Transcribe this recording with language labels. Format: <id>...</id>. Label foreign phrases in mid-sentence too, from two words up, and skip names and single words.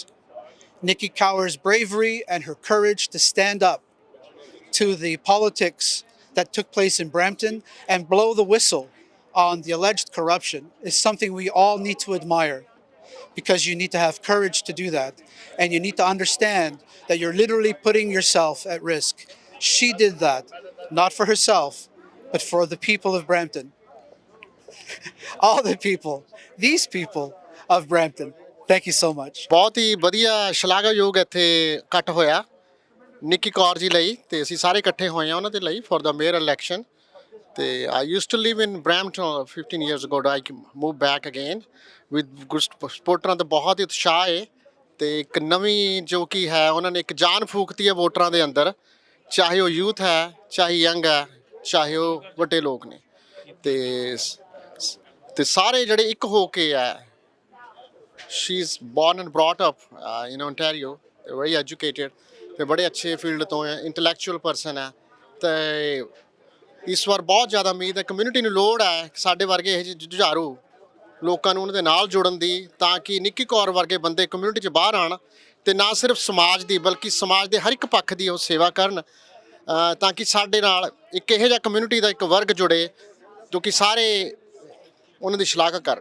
<en>Nikki Kaur's bravery and her courage to stand up to the politics that took place in Brampton and blow the whistle on the alleged corruption is something we all need to admire, because you need to have courage to do that, and you need to understand that you're literally putting yourself at risk. She did that, not for herself, but for the people of Brampton. All the people, these people of Brampton. Thank you so much.</en> <pa>ਬਹੁਤ ਹੀ ਵਧੀਆ ਸ਼ਲਾਘਾਯੋਗ ਇੱਥੇ ਇਕੱਠ ਹੋਇਆ ਨਿੱਕੀ ਕੌਰ ਜੀ ਲਈ, ਤੇ ਅਸੀਂ ਸਾਰੇ ਇਕੱਠੇ ਹੋਏ ਹਾਂ ਉਹਨਾਂ ਦੇ ਲਈ</pa> <en>for the mayor election. ਤੇ I used to live in Brampton 15 years ago. I moved back again with good</en> <pa>ਸਪੋਰਟਰਾਂ ਦਾ ਬਹੁਤ ਹੀ ਉਤਸ਼ਾਹ ਹੈ, ਤੇ ਇੱਕ ਨਵੀਂ ਜੋ ਕਿ ਹੈ ਉਹਨਾਂ ਨੇ ਇੱਕ ਜਾਨ ਫੂਕਤੀ ਹੈ ਵੋਟਰਾਂ ਦੇ ਅੰਦਰ, ਚਾਹੇ ਉਹ ਯੂਥ ਹੈ, ਚਾਹੇ ਯੰਗ ਹੈ, ਚਾਹੇ ਉਹ ਵੱਡੇ ਲੋਕ ਨੇ, ਤੇ ਸਾਰੇ ਜਿਹੜੇ ਇੱਕ ਹੋ ਕੇ ਹੈ।</pa> <en>She is born and brought up in Ontario, very educated,</en> <pa>ਤੇ ਬੜੇ ਅੱਛੇ ਫੀਲਡ ਤੋਂ ਹੈ,</pa> <en>intellectual person</en> <pa>ਹੈ। ਤੇ ਇਸ ਵਾਰ ਬਹੁਤ ਜ਼ਿਆਦਾ ਉਮੀਦ ਹੈ, ਕਮਿਊਨਿਟੀ ਨੂੰ ਲੋੜ ਹੈ ਸਾਡੇ ਵਰਗੇ ਇਹ ਜਿਹੇ ਜੁਝਾਰੂ ਲੋਕਾਂ ਨੂੰ ਉਹਨਾਂ ਦੇ ਨਾਲ ਜੋੜਨ ਦੀ, ਤਾਂ ਕਿ ਨਿੱਕੀ ਕੌਰ ਵਰਗੇ ਬੰਦੇ ਕਮਿਊਨਿਟੀ 'ਚ ਬਾਹਰ ਆਉਣ ਤੇ ਨਾ ਸਿਰਫ ਸਮਾਜ ਦੀ ਬਲਕਿ ਸਮਾਜ ਦੇ ਹਰ ਇੱਕ ਪੱਖ ਦੀ ਉਹ ਸੇਵਾ ਕਰਨ, ਤਾਂ ਕਿ ਸਾਡੇ ਨਾਲ ਇੱਕ ਇਹੋ ਜਿਹਾ ਕਮਿਊਨਿਟੀ ਦਾ ਇੱਕ ਵਰਗ ਜੁੜੇ ਜੋ ਕਿ ਸਾਰੇ ਉਹਨਾਂ ਦੀ ਸ਼ਲਾਘਾ ਕਰਨ।</pa>